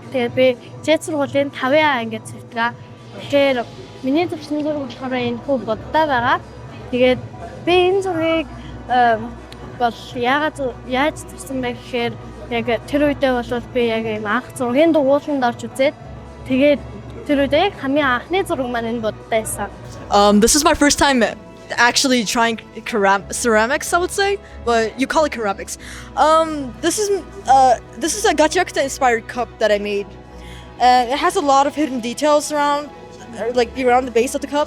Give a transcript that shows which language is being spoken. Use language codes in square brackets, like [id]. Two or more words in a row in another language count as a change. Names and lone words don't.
[mn] Тэгээд би Ж сургуулийн 5-р ангид сурдаг. Тэгэхээр миний зурсан зураг болохоор энэ хүү бодтой байгаа. Тэгээд би энэ зургийг бол яаж зурсан бэ гэхээр яг тэр үедээ бол би яг ийм анх зургийн дугууланд орж үзээд тэгээд тэр үедээ яг хамгийн анхны зураг маань энэ бодтой байсан. [en] This is my first time actually trying ceramics, I would say, but you call it ceramics. This is a Gachiakuta inspired cup that I made. It has a lot of hidden details around the base of the cup.